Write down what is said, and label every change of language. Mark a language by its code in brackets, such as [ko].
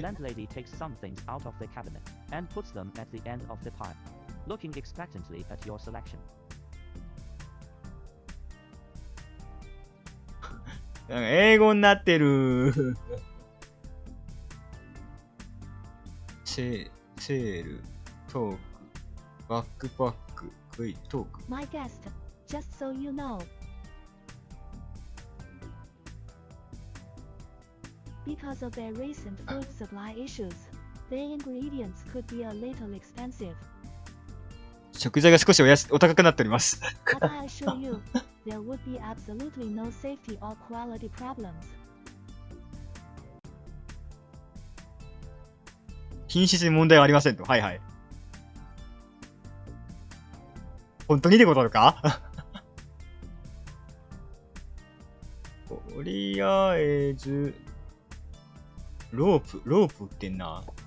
[en] The landlady takes some things out of the cabinet and puts them at the end of the pile, looking expectantly at your selection. [ja] なんか英語になってる。 [en] セール、トーク、バックパック、クイトーク。 My guest, just so you know. Because of their recent food supply issues, the ingredients could be a little expensive. [ja] 食材が少しお高くなっております。 [en] But I assure you, there would be absolutely no safety or quality problems. [ja] 品質に問題はありませんと。はいはい。本当にってことなのかとりあえず、ロープ売ってんな。